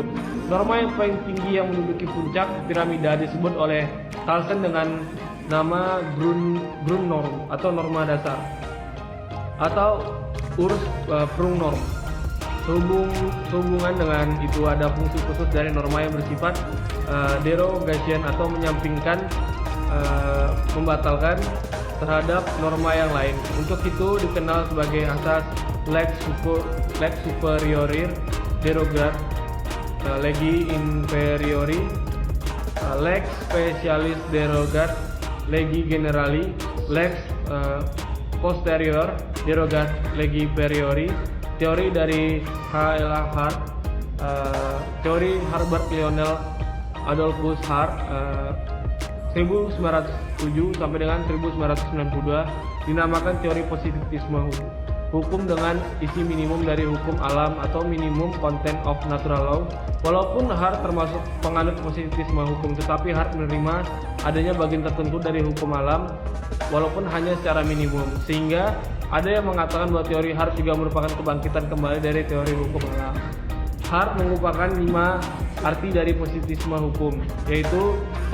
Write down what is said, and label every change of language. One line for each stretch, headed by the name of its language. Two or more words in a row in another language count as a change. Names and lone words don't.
Indonesian: Norma yang paling tinggi yang menduduki puncak piramida disebut oleh Kelsen dengan nama Grundnorm atau norma dasar atau Ursprungnorm. Sehubungan dengan itu ada fungsi khusus dari norma yang bersifat derogation atau menyampingkan, membatalkan terhadap norma yang lain. Untuk itu dikenal sebagai asas
Latin: lex superior derogat, legi inferiori, lex specialis derogat, legi generali, lex posterior derogat, legi superiori.
Indonesian: Teori dari H.L.A. Hart, teori Herbert Lionel Adolphus Hart 1907 sampai dengan 1992 dinamakan teori positivisme hukum dengan isi minimum dari hukum alam atau
English: minimum content of natural law.
Indonesian: Walaupun Hart termasuk penganut positivisme hukum, tetapi Hart menerima adanya bagian tertentu dari hukum alam walaupun hanya secara minimum, sehingga ada yang mengatakan bahwa teori Hart juga merupakan kebangkitan kembali dari teori hukum alam. Hart mengupakan 5 arti dari positivisme hukum, yaitu 1.